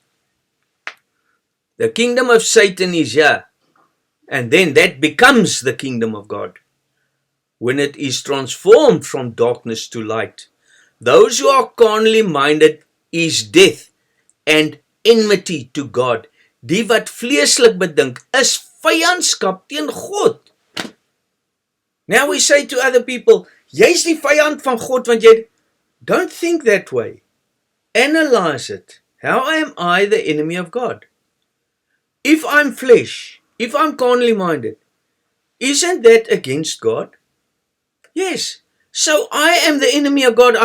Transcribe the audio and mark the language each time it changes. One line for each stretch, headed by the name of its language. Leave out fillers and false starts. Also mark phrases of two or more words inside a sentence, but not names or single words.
English: The kingdom of Satan is here. And then that becomes the kingdom of God. When it is transformed from darkness to light. Those who are carnally minded is death and enmity to God.
Afrikaans: Die wat vleeslik bedink is vyandskap teen God.
English: Now we say to other people,
Afrikaans: jy's die vyand van God want jy
English: don't think that way. Analyze it. How am I the enemy of God? If I'm flesh, if I'm carnally minded, isn't that against God? Yes. So I am the enemy of God.